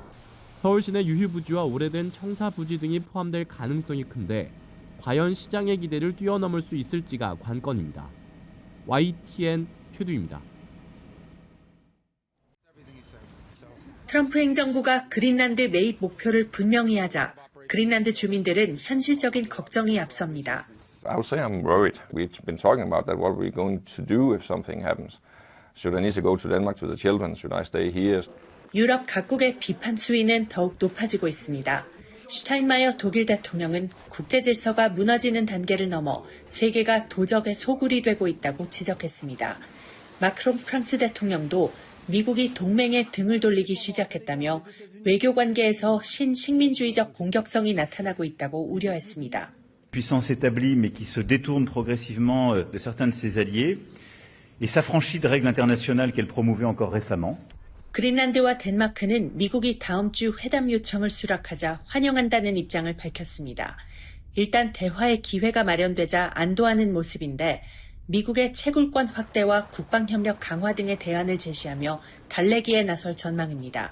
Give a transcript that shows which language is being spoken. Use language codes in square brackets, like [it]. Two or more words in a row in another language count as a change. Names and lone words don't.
[ko] 서울시내 유휴부지와 오래된 청사부지 등이 포함될 가능성이 큰데 과연 시장의 기대를 뛰어넘을 수 있을지가 관건입니다. YTN 최두입니다. 트럼프 행정부가 그린란드 매입 목표를 분명히 하자 그린란드 주민들은 현실적인 걱정이 앞섭니다. [en] I would say I'm worried. We've been talking about that. What are we going to do if something happens? Should I need to go to Denmark to the children? Should I stay here? [ko] 유럽 각국의 비판 수위는 더욱 높아지고 있습니다. 슈타인마이어 독일 대통령은 국제 질서가 무너지는 단계를 넘어 세계가 도적의 소굴이 되고 있다고 지적했습니다. 마크롱 프랑스 대통령도 미국이 동맹에 등을 돌리기 시작했다며 외교 관계에서 신식민주의적 공격성이 나타나고 있다고 우려했습니다. [fr] Puissance établie mais qui se détourne progressivement de certains de ses alliés et s'affranchit de règles internationales qu'elle promouvait encore récemment. [ko] 그린란드와 덴마크는 미국이 다음 주 회담 요청을 수락하자 환영한다는 입장을 밝혔습니다. 일단 대화의 기회가 마련되자 안도하는 모습인데 미국의 채굴권 확대와 국방협력 강화 등의 대안을 제시하며 달래기에 나설 전망입니다.